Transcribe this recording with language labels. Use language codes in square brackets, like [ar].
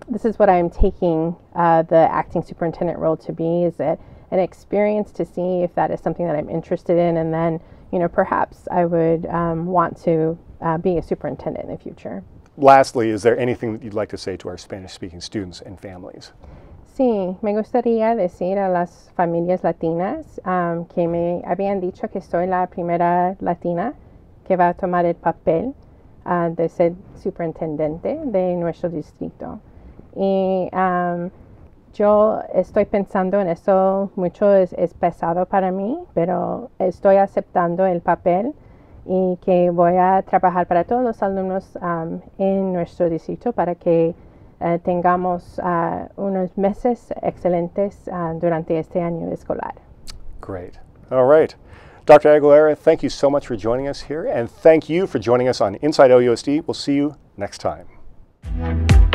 [en] This is what I'm taking the acting superintendent role to be, is that an experience to see if that is something that I'm interested in. And then, perhaps I would want to be a superintendent in the future. Lastly, is there anything that you'd like to say to our Spanish-speaking students and families? [es] Sí, me gustaría decir a las familias latinas que me habían dicho que soy la primera latina que va a tomar el papel de ser superintendente de nuestro distrito. Y yo estoy pensando en eso mucho, es pesado para mí, pero estoy aceptando el papel y que voy a trabajar para todos los alumnos en nuestro distrito para que tengamos unos meses excelentes durante este año escolar. [en] Great. All right. Dr. Aguilera, thank you so much for joining us here, and thank you for joining us on Inside OUSD. We'll see you next time.